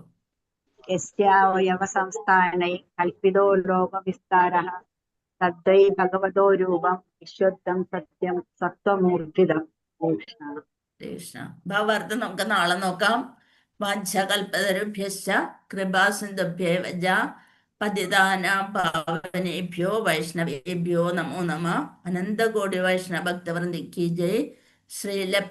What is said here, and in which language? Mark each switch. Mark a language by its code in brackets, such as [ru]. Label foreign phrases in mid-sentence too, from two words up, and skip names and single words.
[sa] യസ്യാവയവ സംസ്ഥാനൈ കൽപ്പിതോ ലോകവിസ്താരഃ തദ്വൈ ഭഗവതോ രൂപം വിശുദ്ധം സത്യം സത്വമൂർജിതം. കൃഷ്ണ. ഹരേ കൃഷ്ണ. [ml] ഭാവാർത്ഥം നമുക്ക് നാളെ നോക്കാം. [sa] വാഞ്ചകൽപതരുഭ്യശ്ച കൃപാസിന്ധുഭ്യേവ പതിതാനാം പാവനേഭ്യോ വൈഷ്ണവേഭ്യോ നമോ നമഃ. അനന്തകോടി വൈഷ്ണവ ഭക്തവൃന്ദ കി ജയ്. ശ്രീല